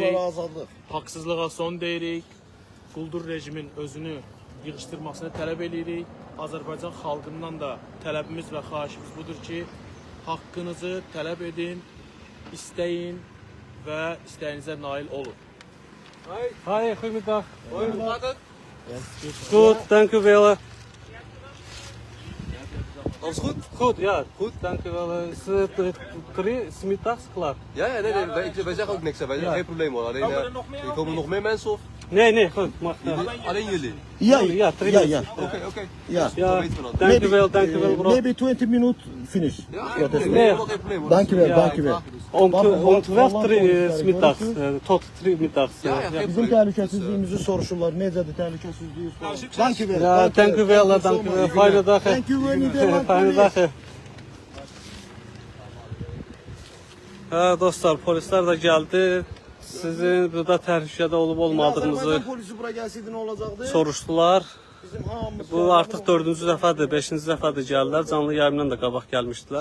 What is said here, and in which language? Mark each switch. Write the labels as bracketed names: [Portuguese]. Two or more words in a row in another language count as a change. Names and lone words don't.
[Azerbaijani] məhbuslara azadlıq. Haqsızlığa son deyirik. Quldur rejimin özünü yığışdırmasını tələb edirik. Azərbaycan xalqından da tələbimiz və xahişimiz budur ki, haqqınızı tələb edin, istəyin və istəyinizə nail olun. [Dutch] Hi, goedemiddag. Goed, dank u wel. Alles goed? Goed, ja. Goed, dank u wel. Is het 's middags klaar? Ja, nee, wij zeggen ook niks. Wij zeggen geen probleem hoor. Alleen, er komen nog meer mensen of? Nee, goed. Mag. Alleen jullie? Ja. Oké. Ja, Ja. dank u wel, bro. [English] Maybe 20 minutes finish. [Dutch] Ja, geen probleem. Nee. Helemaal geen probleem hoor. Dankjewel, Ja. dankjewel. Om 12 's middags, tot 3 middags. Ja, Ja, geen [Azerbaijani] Bizim [Dutch] probleem. [Azerbaijani] təhlükəsizliyimizi soruşurlar. Necədir təhlükəsizliyi? [Dutch] Dankjewel. ja dank u wel, dank u wel. Fijne dag. hè. [English] Thank you, Nederland. [Dutch] Fijne dag. hè. [Azerbaijani] Hə, dostlar, polislər də gəldi. Sizin burada təhlükədə olub olmadığınızı Azərbaycan polisi bura gəlsəydi nə olacaqdı? soruşdular. Bizim hamımız. Bu artıq 4-cü dəfədir, 5-ci dəfədir gəlirlər. Canlı yayımdan da qabaq gəlmişdilər.